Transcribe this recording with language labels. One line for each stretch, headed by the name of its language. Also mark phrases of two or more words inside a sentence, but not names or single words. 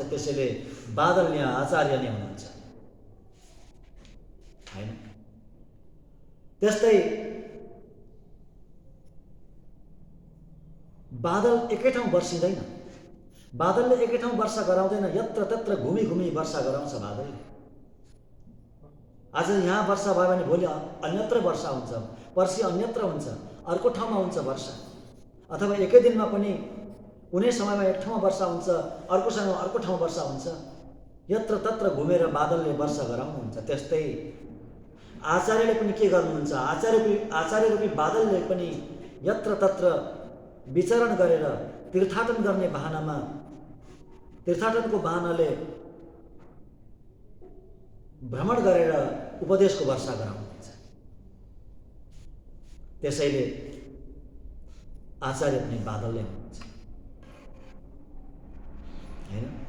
Nepali: त्यसैले बादल यहाँ आचार्य नै हुनुहुन्छ, हैन? त्यस्तै बादल एकै ठाउँ वर्षिँदैन, बादलले एकै ठाउँ वर्षा गराउँदैन, यत्र तत्र घुमी वर्षा गराउँछ बादलले। आज यहाँ वर्षा भयो भने भोलि अन्यत्र वर्षा हुन्छ, पर्सि अन्यत्र हुन्छ, अर्को ठाउँमा हुन्छ वर्षा। अथवा एकै दिनमा पनि कुनै समयमा एक ठाउँमा वर्षा हुन्छ, अर्को समयमा अर्को ठाउँमा वर्षा हुन्छ। यत्र तत्र घुमेर बादलले वर्षा गराउनुहुन्छ। त्यस्तै आचार्यले पनि के गर्नुहुन्छ? आचार्य रूपी बादलले पनि यत्र तत्र विचरण गरेर तीर्थाटन गर्ने बहानामा, तीर्थाटनको बहानाले भ्रमण गरेर उपदेशको वर्षा गराउनुहुन्छ। त्यसैले आचार्य पनि बादलले हुनुहुन्छ, हैन?